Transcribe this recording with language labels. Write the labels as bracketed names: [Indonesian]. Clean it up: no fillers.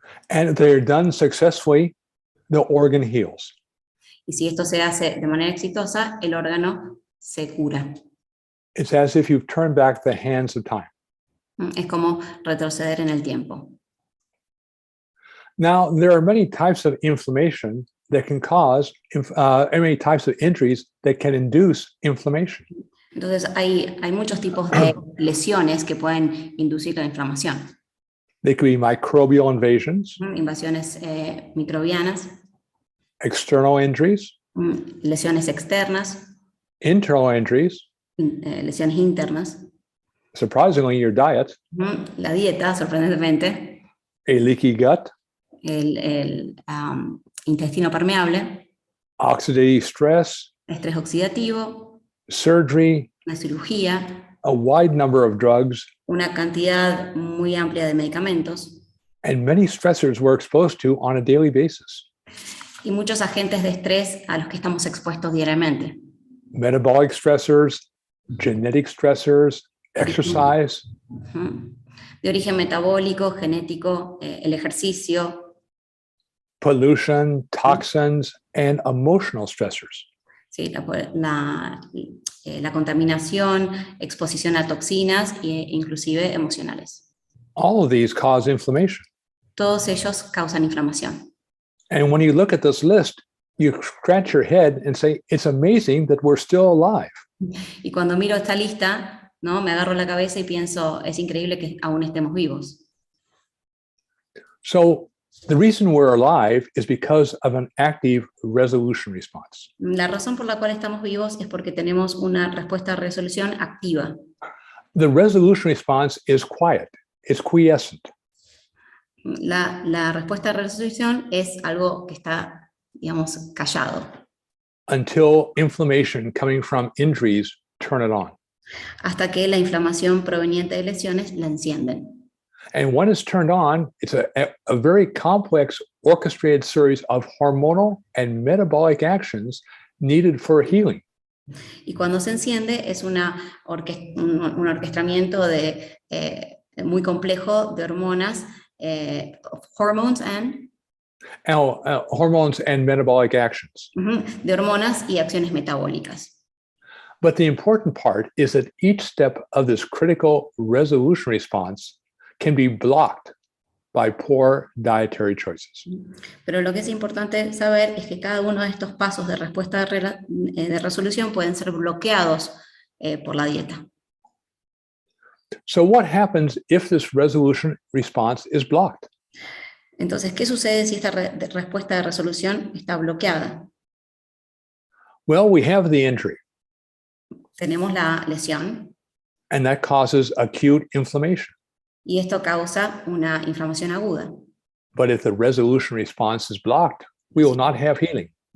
[English] And if they're done successfully, the organ heals. [Spanish] Y si esto se hace de manera exitosa, el órgano se cura. [English] It's as if you've turned back the hands of time. [Spanish] Es como retroceder en el tiempo. [English] Now, there are many types of inflammation that can cause, many types of injuries that can induce inflammation. [Spanish] Entonces, hay muchos tipos de lesiones que pueden inducir la inflamación. [English] They could be microbial invasions, [Spanish] Invasiones microbianas, [English] external injuries, [Spanish] lesiones externas, [English] internal injuries, [Spanish] lesiones internas, [English] surprisingly, your diet, [Spanish] la dieta, sorprendentemente, [English] a leaky gut, [Spanish] el intestino permeable, [English] oxidative stress, [Spanish] estrés oxidativo, [English] surgery, [Spanish] la cirugía, [English] a wide number of drugs, [Spanish] una cantidad muy amplia de medicamentos [English] and many stressors we're exposed to on a daily basis. [Spanish] y muchos agentes de estrés a los que estamos expuestos diariamente. [English] Metabolic stressors, genetic stressors, exercise, [Spanish] De origen metabólico, genético, el ejercicio, [English] pollution, toxins, and emotional stressors. [Spanish] ¿sí? La contaminación, exposición a toxinas e inclusive emocionales. [English] All of these cause inflammation. [Spanish] Todos ellos causan inflamación. [English] And when you look at this list, you scratch your head and say, it's amazing that we're still alive. [Spanish] Y cuando miro esta lista, ¿no? Me agarro la cabeza y pienso, es increíble que aún estemos vivos. [English] So the reason we're alive is because of an active resolution response. [Spanish] La razón por la cual estamos vivos es porque tenemos una respuesta de resolución activa. [English] The resolution response is quiet. It's quiescent. [Spanish] La respuesta de resolución es algo que está, digamos, callado. [English] Until inflammation coming from injuries turn it on. [Spanish] Hasta que la inflamación proveniente de lesiones la encienden. [English] And when it's turned on, it's a very complex orchestrated series of hormonal and metabolic actions needed for healing. [Spanish] Y cuando se enciende es un orquestamiento muy complejo de hormonas, hormones [English] and metabolic actions. [Spanish] De hormonas y acciones metabólicas. [English] But the important part is that each step of this critical resolution response can be blocked by poor dietary choices. [Spanish] Pero lo que es importante saber es que cada uno de estos pasos de respuesta de resolución pueden ser bloqueados por la dieta. [English] So what happens if this resolution response is blocked? [Spanish] Entonces, ¿qué sucede si esta respuesta de resolución está bloqueada? [English] Well, we have the injury. [Spanish] Tenemos la lesión. [English] And that causes acute inflammation. [Spanish] Y esto causa una inflamación aguda. [English] But if the resolution response is blocked, we will not have healing.